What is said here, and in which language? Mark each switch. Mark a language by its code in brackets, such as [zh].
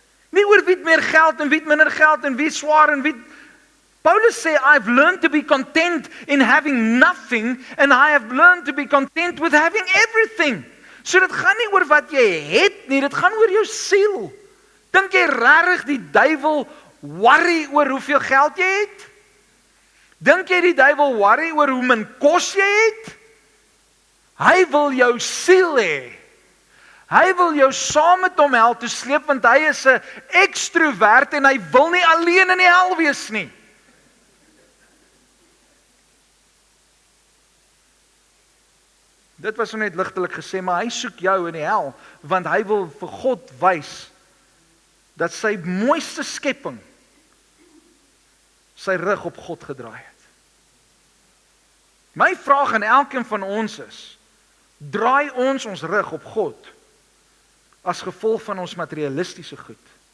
[af] Nie oor wie het meer geld en wie het minder geld en wie swaar en wie. Paulus sê, [en] I've learned to be content in having nothing and I have learned to be content with having everything. [af] So dit gaan nie oor wat jy het nie, dit gaan oor jou siel. Dink jy regtig die duiwel worry oor hoeveel geld jy het? Dink jy die duiwel worry oor hoe min kos jy het? Hy wil jou siel hê. Hy wil jou saam met hom hel toe sleep, want hy is 'n ekstrovert en hy wil nie alleen in die hel wees nie. Dit was net ligtelik gesê, maar hy soek jou in die hel, want hy wil vir God wys dat sy mooiste skepping sy rug op God gedraai het. My vraag aan elkeen van ons is, draai ons rug op God as gevolg van ons materialistiese goed?